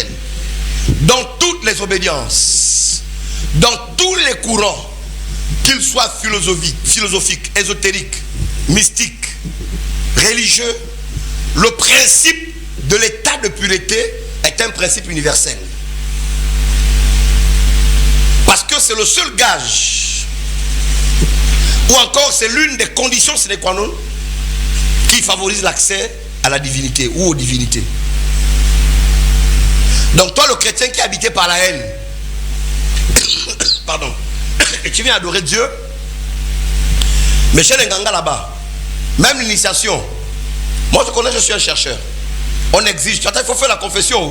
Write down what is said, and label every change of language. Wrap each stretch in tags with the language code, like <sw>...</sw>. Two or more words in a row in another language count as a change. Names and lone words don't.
<fr>Dans toutes les obédiences, dans tous les courants, qu'ils soient philosophiques, ésotériques, mystiques, religieux, le principe de l'état de pureté est un principe universel. Parce que c'est le seul gage, ou encore c'est l'une des conditions</fr> <la>sine qua non</la> <fr>qui favorise l'accès à la divinité ou aux divinités. Donc toi, le chrétien qui est habité par la haine, pardon, et tu viens adorer Dieu, mais chez les Nganga là-bas, même l'initiation, moi je connais, je suis un chercheur, on exige, il faut faire la confession.</fr>